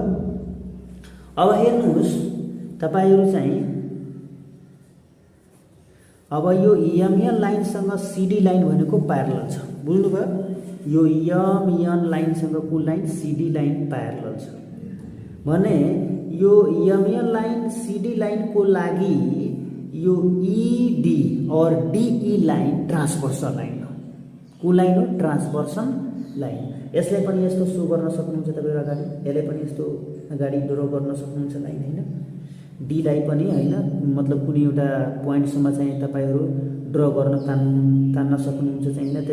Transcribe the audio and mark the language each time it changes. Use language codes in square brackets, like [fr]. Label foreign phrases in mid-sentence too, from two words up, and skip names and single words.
[ne] अब हेर्नुहोस् तपाईहरु चाहिँ अब यो एमएन लाइनसँग सीडी लाइन भनेको प्यारलल छ। बुझ्नुभयो? यो एमएन लाइनसँग कुन लाइन सीडी लाइन प्यारलल छ भने यो एमएन लाइन सीडी लाइन को लागि यो ईडी और डीई लाइन [en] transversal line [ne] हो। कुन लाइन हो? [en] transversal line. [ne] यसलाई पनि यस्तो सो गर्न सक्नुहुन्छ तपाईहरु अगाडि, यसलाई पनि यस्तो अगाडि ड्रा गर्न सक्नुहुन्छ लाइन हैन। डी लाई पनि हैन मतलब कुनै एउटा प्वाइन्टसम्म चाहिँ तपाईहरु ड्रा गर्न तान्न सक्नुहुन्छ चाहिँ हैन।